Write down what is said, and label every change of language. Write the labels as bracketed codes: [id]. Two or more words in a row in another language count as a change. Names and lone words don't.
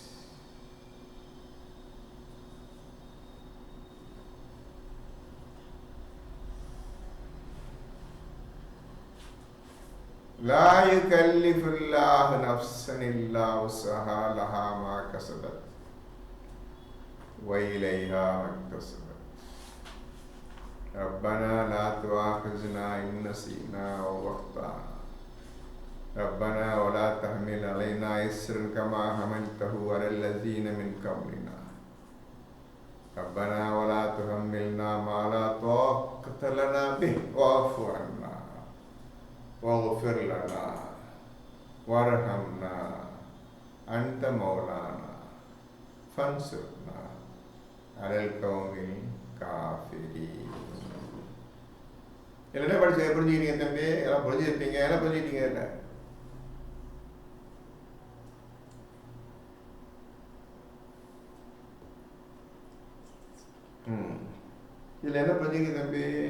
[ar] لا يكلف الله نفسا إلا وسعها لها ما كسبت. وإليها مكتسبت ربنا لا تؤاخذنا إن نسينا أو أخطأنا ربنا ولا تحمل علينا إصرا كما حملته على الذين من قبلنا ربنا ولا تحملنا ما لا طاقة لنا به واعف عنا واغفر لنا وارحمنا أنت مولانا فانصرنا على القوم الكافرين. [ta] என்ன படிச்சு புரிஞ்சுக்கிட்டீங்க தம்பி? எல்லாம் புரிஞ்சுருப்பீங்க, எல்லாம் புரிஞ்சுக்கிட்டீங்க. இல்லை இதில் என்ன புரிஞ்சுங்க தம்பி?